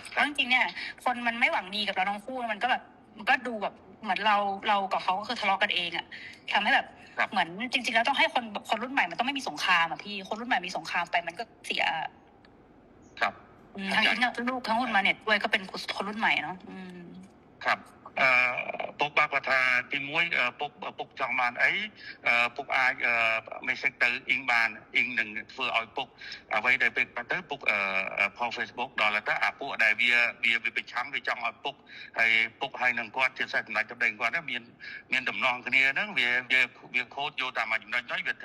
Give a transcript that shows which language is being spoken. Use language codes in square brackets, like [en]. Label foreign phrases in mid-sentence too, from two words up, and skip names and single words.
[th] เพราะจริงๆเนี่ยคนมันไม่หวังดีกับเราทั้งคู่มันก็แบบมันก็ดูแบบเหมือนเรากับเขาก็คือทะเลาะกันเองอะทำให้แบบเหมือนจริงๆแล้วต้องให้คนรุ่นใหม่มันต้องไม่มีสงครามอะพี่คนรุ่นใหม่มีสงครามไปมันก็เสีย ครับ ทั้งอิงทั้งลูกทั้งหุ้นมาเน็ตด้วยก็เป็นคนรุ่นใหม่เนาะ [km] ครับពុកបាក់គាត់ថាទី1ពុកចង់បានអីពុកអាចmessage ទៅអ៊ីងបានអ៊ីងនឹងធ្វើឲ្យពុកអ្វីដែលពេលទៅពុកផុស Facebook ដល់ទៅអាពួក ដែលវាប្រឆាំងវាចង់ឲ្យពុកហើយនឹងគាត់ជាសេចក្ដីសម្ដែងគាត់មានដំណងគ្នាហ្នឹងវាខូចយកតាមចំណុចហ្នឹងវា